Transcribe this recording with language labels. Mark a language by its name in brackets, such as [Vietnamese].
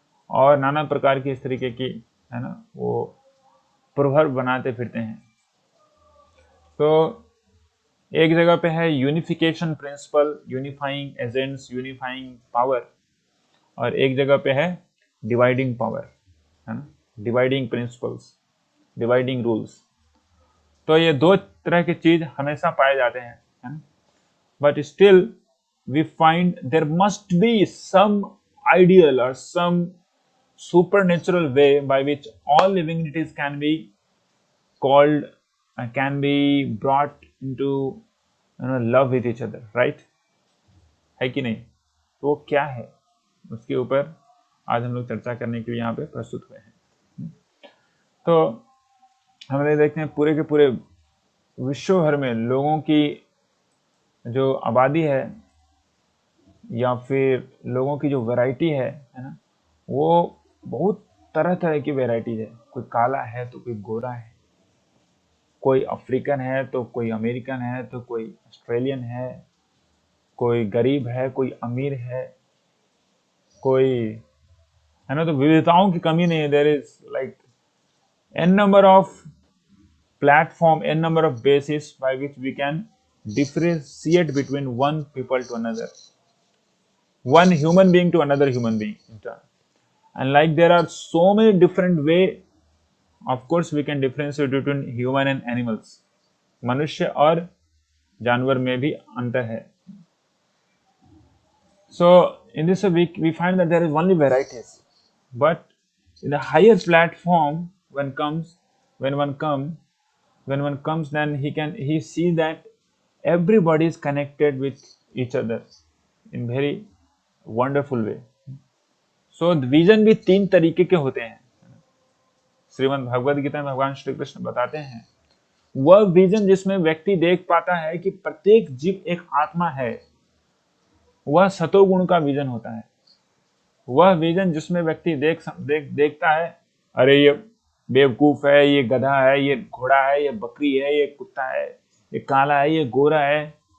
[Hindi] और नाना प्रकार की इस तरीके की, है ना, वो प्रवर्ब बनाते फिरते हैं। तो एक जगह पे है unification principal, unifying agents, unifying power, और एक जगह पे है डिवाइडिंग पावर, है ना, डिवाइडिंग प्रिंसिपल्स, डिवाइडिंग रूल्स। तो ये दो तरह की चीज हमेशा पाए जाते हैं, है ना, [English] But still we find there must be some ideal or some supernatural way by which all living entities can be called can be brought into love with each other, right? [Hindi] है कि नहीं? तो वो क्या है, उसके ऊपर आज हम लोग चर्चा करने के लिए यहाँ पे प्रस्तुत हुए हैं। तो हम लोग देखते हैं पूरे के पूरे विश्व भर में लोगों की जो आबादी है या फिर लोगों की जो वैरायटी है ना, वो बहुत तरह तरह की वैरायटीज है। कोई काला है तो कोई गोरा है, कोई अफ्रीकन है तो कोई अमेरिकन है तो कोई ऑस्ट्रेलियन है, कोई गरीब है कोई अमीर है, कोई, है ना। तो विविधताओं की कमी नहीं है। [English] There is like n number of platform, n number of bases by which we can differentiate between one people to another, one human being to another human being in turn. And like there are so many different way, of course we can differentiate between human and animals. [Hindi] मनुष्य और जानवर में भी अंतर है. [English] So in this we find that there is only varieties, but in the higher platform when one comes, then he sees that everybody is connected with each other in very wonderful way. [Hindi] So vision भी 3 तरीके के होते हैं. श्रीमद् भगवद गीता में भगवान श्री कृष्ण बताते हैं, वह विजन जिसमें व्यक्ति देख पाता है कि प्रत्येक जीव एक आत्मा है, वह सतोगुण का विजन होता है. वह विजन जिसमें व्यक्ति देखता है, अरे ये बेवकूफ है, ये गधा है, ये घोड़ा है, ये बकरी है, ये कुत्ता है, ये काला है, ये गोरा है.